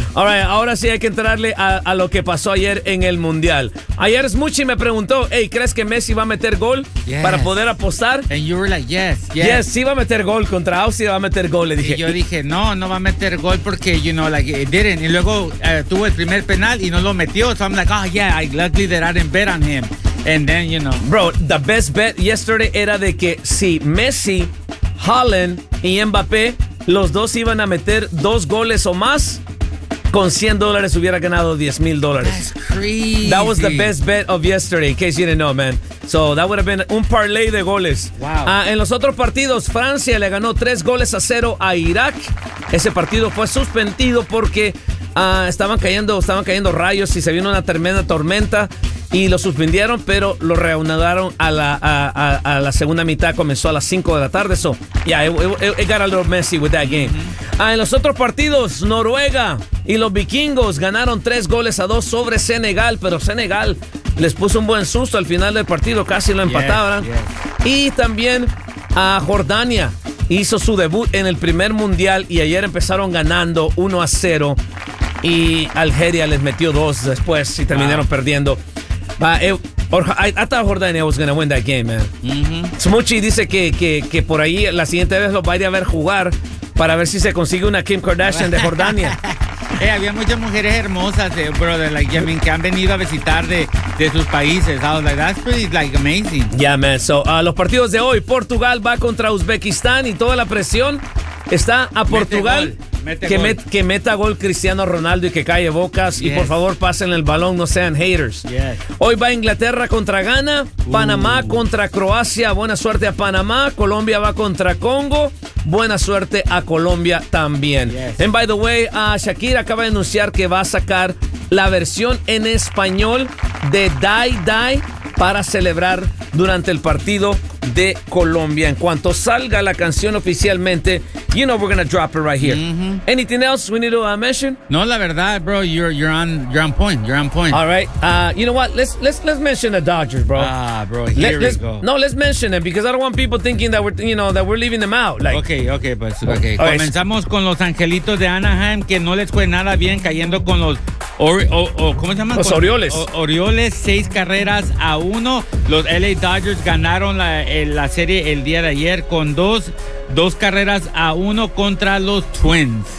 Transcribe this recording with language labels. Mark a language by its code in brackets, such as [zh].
[en] All right, [es] ahora sí hay que entrarle a lo que pasó ayer en el mundial. Ayer Smuchi me preguntó, hey, ¿crees que Messi va a meter gol para poder apostar? [en] And you were like, yes. [es] Yes, sí va a meter gol contra Austria, va a meter gol. Le dije. Y yo dije, no va a meter gol porque, [en] you know, like, it didn't. [es] Y luego tuvo el primer penal y no lo metió. [en] So I'm like, oh, yeah, I luckily that I didn't bet on him. And then, you know. Bro, the best bet yesterday [es] era de que si Messi, Haaland y Mbappé, los dos iban a meter dos goles o más, con $100 hubiera ganado $10,000. [en] That's crazy. That was the best bet of yesterday, in case you didn't know, man. So that would have been [es] un parlay de goles. [en] Wow. [es] En los otros partidos, Francia le ganó 3-0 a Irak. Ese partido fue suspendido porque estaban cayendo rayos y se vino una tremenda tormenta. Y lo suspendieron, pero lo reanudaron a la segunda mitad. Comenzó a las 5 de la tarde. [en] So, it got a little messy with that game. [es] En los otros partidos, Noruega y los vikingos ganaron 3-2 sobre Senegal. Pero Senegal les puso un buen susto al final del partido. Casi lo empataron. [en] Yes. [es] Y también a Jordania hizo su debut en el primer mundial. Y ayer empezaron ganando 1-0. Y Algeria les metió 2 después y terminaron perdiendo. [en] I thought Jordania was going to win that game, man. [es] Smuchi dice que por ahí la siguiente vez lo va a ir a ver jugar para ver si se consigue una Kim Kardashian de Jordania. Había muchas mujeres hermosas, brother, [en] like, I mean, [es] que han venido a visitar de sus países. [en] I was like, that's pretty, like, amazing. Yeah, man. [es] So, los partidos de hoy, Portugal va contra Uzbekistán y toda la presión está a Portugal. Que meta gol Cristiano Ronaldo y que calle bocas. Y por favor, pasen el balón, no sean haters. Hoy va Inglaterra contra Ghana. Panamá contra Croacia. Buena suerte a Panamá. Colombia va contra Congo. Buena suerte a Colombia también. [en] Yes. And by the way, [es] Shakira acaba de anunciar que va a sacar la versión en español de Die Die para celebrar durante el partido de Colombia. En cuanto salga la canción oficialmente, [en] you know we're gonna drop it right here. Anything else we need to mention? [es] No, la verdad, bro, [en] you're on point. All right, you know what? Let's mention the Dodgers, bro. Ah, bro, here we go. No, let's mention them because I don't want people thinking that we're leaving them out. Like, okay. Right. [es] Comenzamos con los Angelitos de Anaheim que no les fue nada bien cayendo con los ¿cómo se llama? Los Orioles. Orioles 6-1. Los LA Dodgers ganaron la serie el día de ayer con 2-1 contra los Twins.